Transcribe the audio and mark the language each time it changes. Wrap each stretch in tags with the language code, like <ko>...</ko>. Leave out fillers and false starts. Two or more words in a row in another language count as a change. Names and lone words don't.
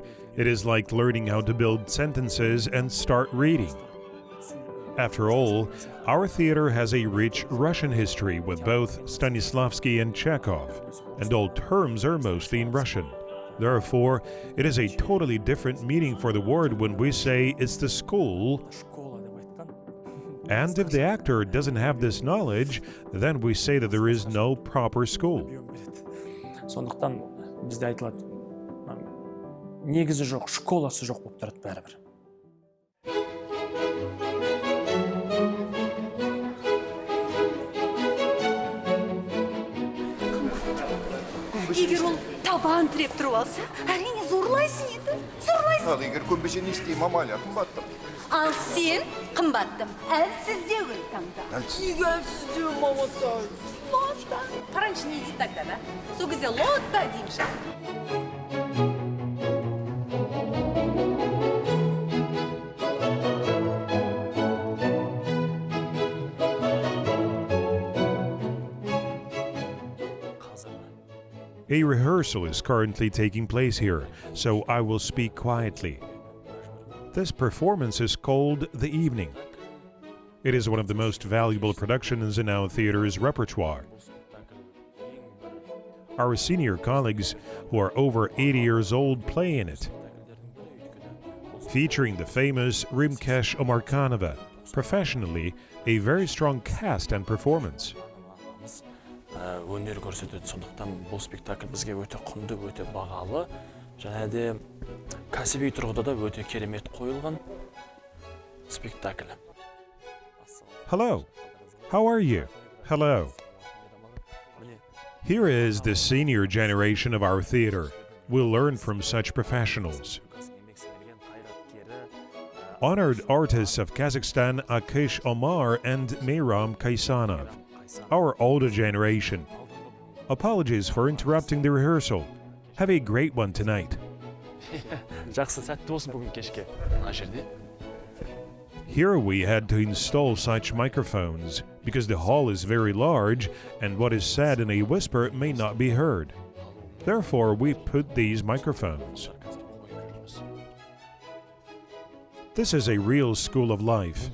<en>It is like learning how to build sentences and start reading. After all, our theater has a rich Russian history with both Stanislavski and Chekhov, and all terms are mostly in Russian. Therefore, it is a totally different meaning for the word when we say it's the school.</en> <kk>школа деп айтқан.</kk> <en>And if the actor doesn't have this knowledge, then we say that there is no proper school.</en> <kk>Сондықтан бізде айтылады, негізі жоқ, школасы жоқ болып тұрады бәрібір. Егер ол табан тіреп тұрып алса, әрине зорлайсың енді. Зорлайсың. Ал егер көнбесе не істеймін, Амалия, қымбаттым. Ал сен қымбаттым. Әлсіздеуін таңда. Әлсіз. Неге әлсіздеу, маматай? Лотта. Қараңшы не дейді</kk> <ru>тогда, да?</ru> <kk>Сол кезде лотта деймші.</kk> <en>A rehearsal is currently taking place here, so I will speak quietly. This performance is called The Evening. It is one of the most valuable productions in our theater's repertoire. Our senior colleagues, who are over 80 years old, play in it. Featuring the famous Rimkesh Omarkanova, professionally, a very strong cast and performance.</en> <kk>Өнер көрсетеді, сондықтан бұл спектакль бізге өте құнды, өте бағалы, және де кәсіби тұрғыда да өте керемет қойылған спектакль.</kk> <en>Hello, how are you? Hello. Here is the senior generation of our theater. We'll learn from such professionals. Honored artists of Kazakhstan Akish Omar and Meyram Kaysanov. Our older generation. Apologies for interrupting the rehearsal. Have a great one tonight.</en> <kk>Жақсы, сәтті болсын бүгін кешке. Мына жерде.</kk> <en>Here we had to install such microphones because the hall is very large and what is said in a whisper may not be heard. Therefore, we put these microphones. This is a real school of life.</en>